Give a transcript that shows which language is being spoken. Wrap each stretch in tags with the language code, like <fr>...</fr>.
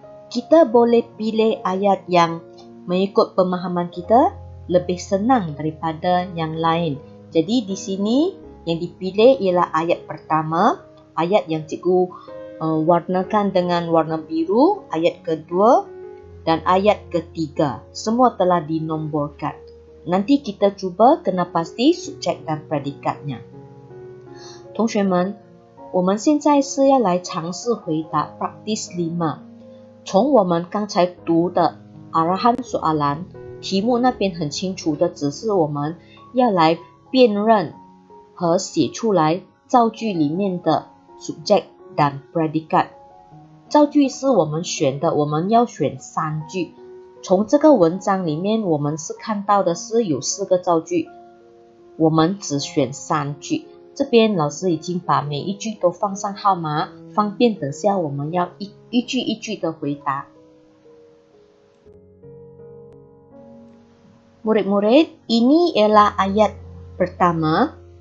<ms>Kita boleh pilih ayat yang mengikut pemahaman kita lebih senang daripada yang lain. Jadi di sini yang dipilih ialah ayat pertama, ayat yang cikgu warnakan dengan warna biru, ayat kedua dan ayat ketiga. Semua telah dinomborkan. Nanti kita cuba kena pasti subjek dan predikatnya。</ms> <zh>同学们，我们现在是要来尝试回答 practice 5。从我们刚才读的</zh> <ms>arahan soalan，</ms> <zh>题目那边很清楚的指示我们要来辨认和写出来造句里面的</zh> <ms>subjek dan predikat。</ms> <zh>造句是我们选的，我们要选3句。从这个文章里面我们是看到的是有4个造句，我们只选3句。这边老师已经把每一句都放上号码，方便等下我们要一句一句的回答。</zh> <ms>Murid-murid, ini ialah ayat pertama.</ms>